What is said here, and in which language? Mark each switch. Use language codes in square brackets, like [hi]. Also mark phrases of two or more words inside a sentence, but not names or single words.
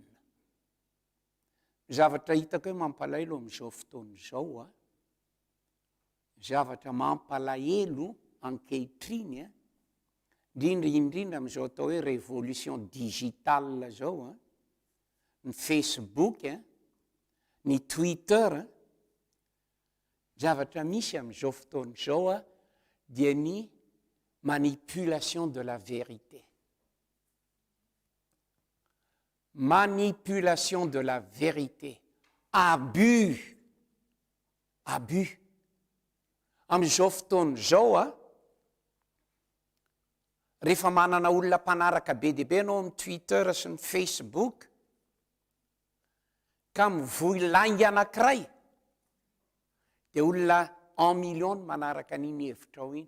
[mg] Zavatra hitako hoe mampalahelo amin'izao fotoana izao, zavatra mampalahelo ankehitriny, indrindra amin'izao atao hoe [fr] révolution digitale [mg] zao, ny Facebook, ny Twitter, zavatra misy amin'izao fotoana izao dia ny [fr] manipulation de la vérité. Manipulation de la vérité. Abus. [mg] Amin'izao fotoana izao rehefa manana olona mpanaraka be dia be anao amin'ny Twitter sy ny Facebook, ka mivoy langy anankiray, dia olona 1 million manaraka an'iny hevitrao iny.